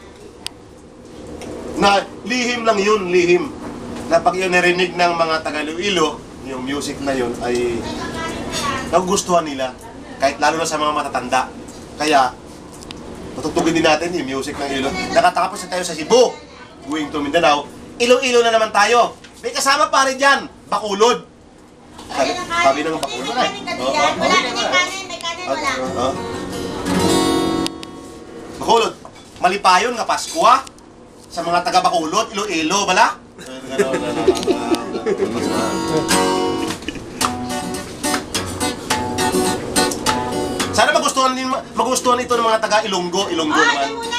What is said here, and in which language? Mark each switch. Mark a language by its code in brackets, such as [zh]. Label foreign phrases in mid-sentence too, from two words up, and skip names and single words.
[tl] Na lihim lang yun, lihim. Na pag yun narinig ng mga taga-Iloilo, yung music na yun ay nagugustuhan nila. Kahit lalo na sa mga matatanda. Kaya, patutugin din natin yung music ng Iloilo. Nakatapos na tayo sa Cebu, [en] going to Mindanao. [tl] Iloilo na naman tayo. May kasama pa rin dyan, Bacolod. Sabi ng Bacolod ay. [hil] Bacolod, malipayon nga Pasko ah. [tl] Sa mga taga Bacolod, Iloilo, bala? Sana magustuhan ito ng mga taga Ilonggo naman.